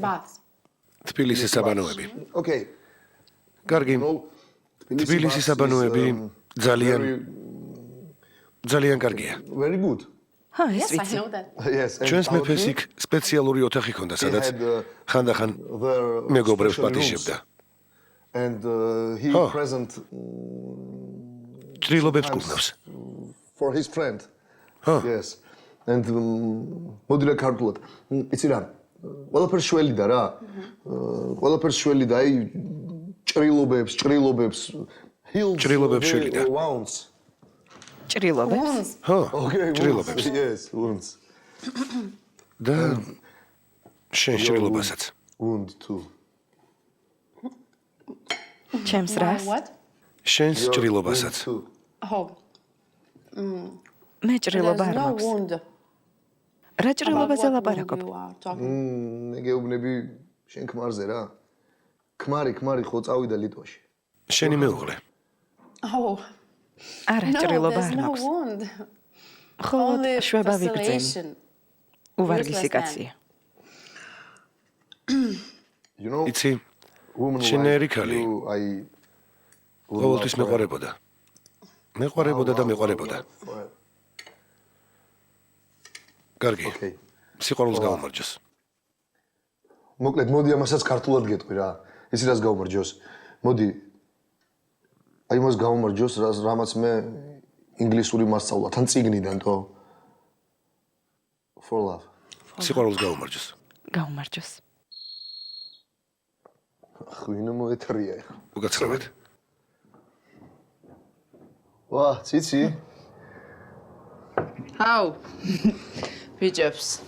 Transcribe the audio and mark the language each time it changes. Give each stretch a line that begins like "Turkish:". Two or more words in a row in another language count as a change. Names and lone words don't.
Georgian: თბილისის საბანოები.
English: Okay.
Georgian: კარგი. თბილისის საბანოები ძალიან კარგია.
English: Very good.
Georgian: ეს ვიცი.
English: Yes.
Georgian: ჩვენს მეფეს იქ სპეციალური ოთახი ჰქონდა, სადაც ხანდახან მეგობრებს პატიჟებდა.
English: And he present
Georgian: ჭრილობებს კურნავს.
English: For his friend. Yes. And
Georgian: მოდი რა ქართულად. იცი რა? ყველაფერს შველი და რა. ყველაფერს შველი და აი ჭრილობებს. ჭრილობებს შველი და. ჭრილობებს? ხო. ჭრილობებს.
English: Yes, wounds.
Georgian: და შენ ჭრილობასაც.
English: Wound too.
Georgian: ჩემს რას? შენს ჭრილობასაც. ხო. მე ჭრილობა არ მაქვს. რა ჭრილობაზე ლაპარაკობ? მე გეუბნები შენ ქმარზე რა. ქმარი ხო წავიდა ლიტვაში. შენი მეუღლე. არა, ჭრილობა არ მაქვს. ხო, შვება ვიგრძენი. უვარგისი კაცია.
English: You know,
Georgian: იცი,
English: woman
Georgian: შენ
English: like
Georgian: ერიქალი
English: you, I would
Georgian: ყოველთვის
English: love
Georgian: მეყვარებოდა. მეყვარებოდა და მეყვარებოდა.
English: forever.
Georgian: კარგი. სიყვარულს გაუმარჯოს. მოკლედ, მოდი ამასაც ქართულად გეტყვი რა. ისი რას გაუმარჯოს? მოდი აი მას გაუმარჯოს, რამაც მე ინგლისური მასწავლა, თან წიგნიდან თო.
English: For love.
Georgian: სიყვარულს გაუმარჯოს. გაუმარჯოს. ხვინო მოეთრია ეხლა. უკაცრავად. ვა, ციცი. ჰაუ. ბიჭებს.